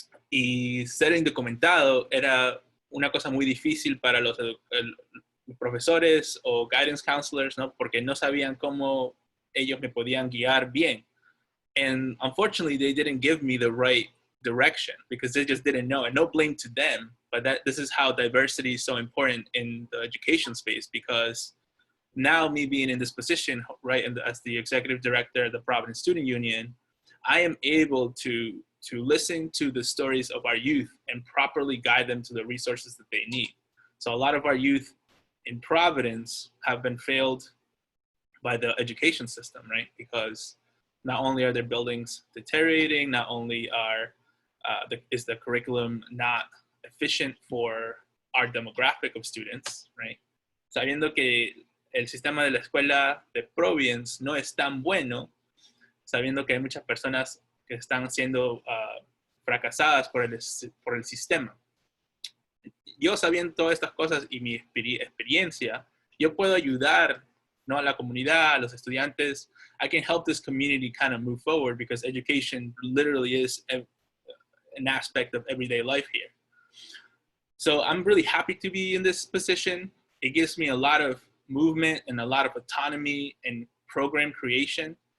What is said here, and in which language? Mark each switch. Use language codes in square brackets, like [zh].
[es] Y ser indocumentado era una cosa muy difícil para los profesores o guidance counselors, ¿no? Porque no sabían cómo ellos me podían guiar bien. [en] And unfortunately, they didn't give me the right direction because they just didn't know. And no blame to them, but this is how diversity is so important in the education space, because now me being in this position, right, and as the executive director of the Providence Student Union, I am able to listen to the stories of our youth and properly guide them to the resources that they need. So a lot of our youth in Providence have been failed by the education system, right? Because not only are their buildings deteriorating, not only is the curriculum not efficient for our demographic of students, right? [es] Sabiendo que el sistema de la escuela de Providence no es tan bueno, sabiendo que hay muchas personas que están siendo fracasadas por el sistema. Yo sabiendo todas estas cosas y mi experiencia, yo puedo ayudar, ¿no?, a la comunidad, a los estudiantes. [en] I can help this community kind of move forward because education literally is an aspect of everyday life here. So I'm really happy to be in this position. It gives me a lot of movement and a lot of autonomy and program creation.